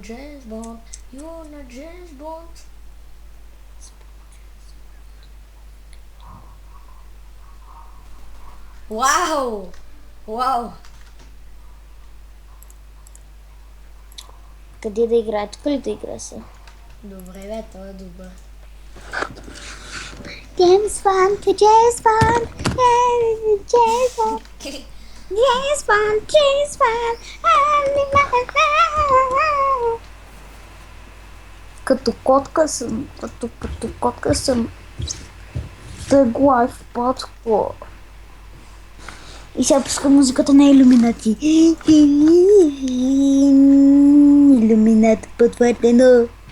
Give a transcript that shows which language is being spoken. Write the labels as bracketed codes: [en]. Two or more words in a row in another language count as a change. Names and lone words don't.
[en] You're not James Bond. [bg] Вау! Къде да играе? Тук ли да играе се? Добре, бе, той е добър. James Bond, James Bond, James Bond, James Bond, James Bond. Като котка съм. The Life Podcast. И сега пуска музиката на Илюминати. Илюминати потвърдено.